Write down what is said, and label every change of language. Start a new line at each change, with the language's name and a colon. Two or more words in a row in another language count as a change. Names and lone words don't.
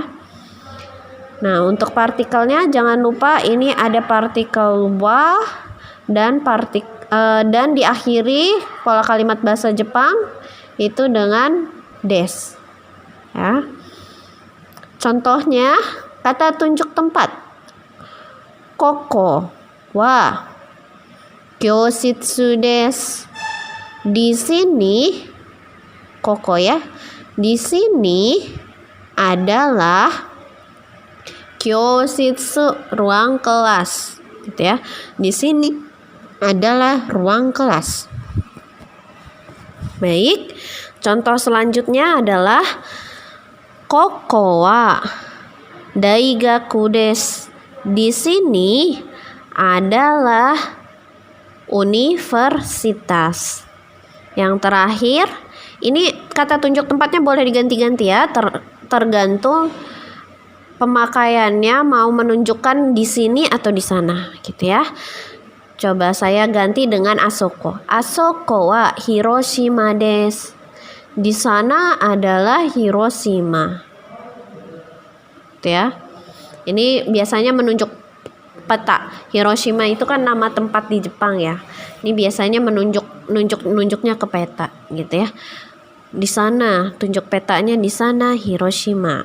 Indonesian: Nah, untuk partikelnya jangan lupa ini ada partikel wa dan dan diakhiri pola kalimat bahasa Jepang itu dengan des. Ya. Contohnya kata tunjuk tempat.
Japanese: ここは教室です.
Indonesian: Di sini koko ya. Di sini adalah kyoshitsu, ruang kelas. Gitu ya. Di sini adalah ruang kelas. Baik. Contoh selanjutnya adalah
Japanese: ここは大学です.
Indonesian: Di sini adalah universitas. Yang terakhir, ini kata tunjuk tempatnya boleh diganti-ganti ya, tergantung pemakaiannya mau menunjukkan di sini atau di sana, gitu ya. Coba saya ganti dengan asoko.
Japanese: あそこは広島です.
Indonesian: Di sana adalah Hiroshima. Gitu ya. Ini biasanya menunjuk peta. Hiroshima itu kan nama tempat di Jepang ya. Ini biasanya menunjuknya ke peta, gitu ya. Di sana, tunjuk petanya di sana Hiroshima.